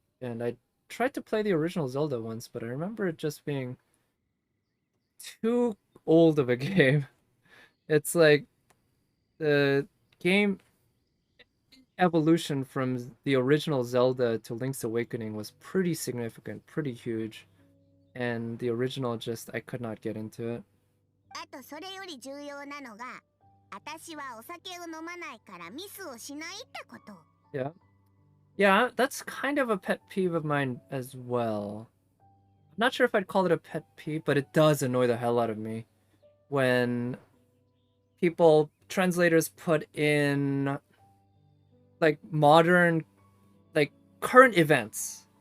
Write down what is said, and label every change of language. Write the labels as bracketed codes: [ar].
[en] And I tried to play the original Zelda once, but I remember it just being too old of a game. It's like the game evolution from the original Zelda to Link's Awakening was pretty significant, pretty huge. And the original just, I could not get into it. [ja] あとそれより重要なのが、私はお酒を飲まないからミスをしないってこと。 [en] Yeah. Yeah, that's kind of a pet peeve of mine as well. I'm not sure if I'd call it a pet peeve, but it does annoy the hell out of me when translators put in like modern, like current events.